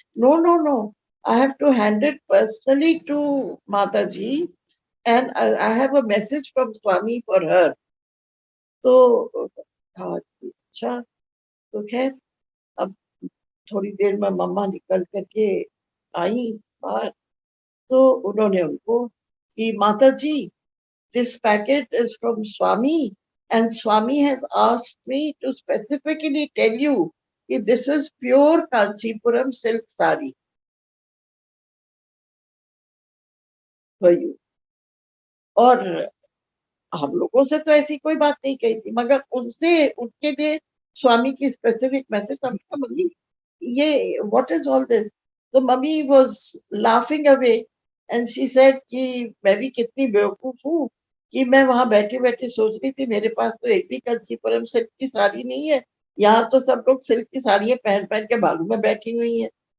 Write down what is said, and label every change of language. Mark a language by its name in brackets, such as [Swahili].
[English] No no no, I have to hand it personally to Mata ji, and I have a message from Swami for her. [Hindi] तो हाँ, अच्छा। तो खैर, अब थोड़ी देर में मम्मा निकल करके आई बाहर। तो उन्होंने उनको कि [English] Mata ji, this packet is from Swami, and Swami has asked me to specifically tell you that this is pure Kanchipuram silk sari for you. [Hindi] और हम लोगों से तो ऐसी कोई बात नहीं कही थी, मगर उनसे उनके लिए स्वामी की स्पेसिफिक मैसेज। मम्मी ये [English] What is all this? [Hindi] तो [English] mummy was laughing away and she said [Hindi] कि मैं भी कितनी बेवकूफ हूँ कि मैं वहां बैठे बैठे सोच रही थी मेरे पास तो एक भी कंचीपुरम सिल्क की साड़ी नहीं है, यहाँ तो सब लोग सिल्क की साड़ियां पहन पहन के बालू में बैठी हुई हैं।